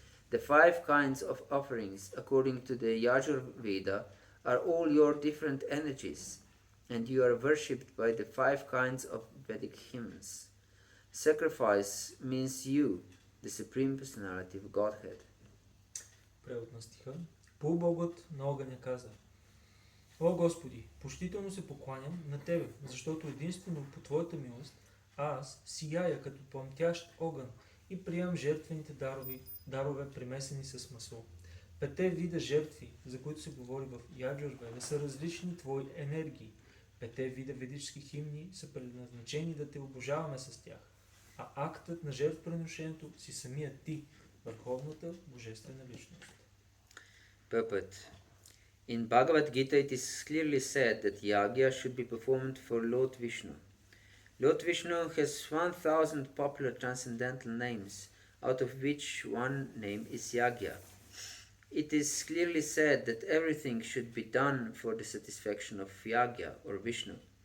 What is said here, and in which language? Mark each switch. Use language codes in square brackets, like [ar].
[en] The 5 kinds of offerings, according to the Yajurveda, are all your different energies, and you are worshipped by the 5 kinds of Vedic hymns. Sacrifice means you, the Supreme Personality of Godhead. [bg] Превод на стиха. Полубогът на огъня каза: О Господи, почтително се покланям на Тебе, защото единствено по Твоята милост аз сияя като пламтящ огън и приемам жертвените дарове примесени с масло. 5 вида жертви, за които се говори в Яджурведа, са различни Твои енергии. 5 вида ведически химни са предназначени да Те обожаваме с тях. А актът на жертвоприношението си самият Ти, върховната божествена личност. [en] Purport. In Bhagavad Gita it is clearly said that yagya should be performed for Lord Vishnu. Lord Vishnu has 1000 popular transcendental names, out of which one name is Yagya. It is clearly said that everything should be done for the satisfaction of Yagya or Vishnu.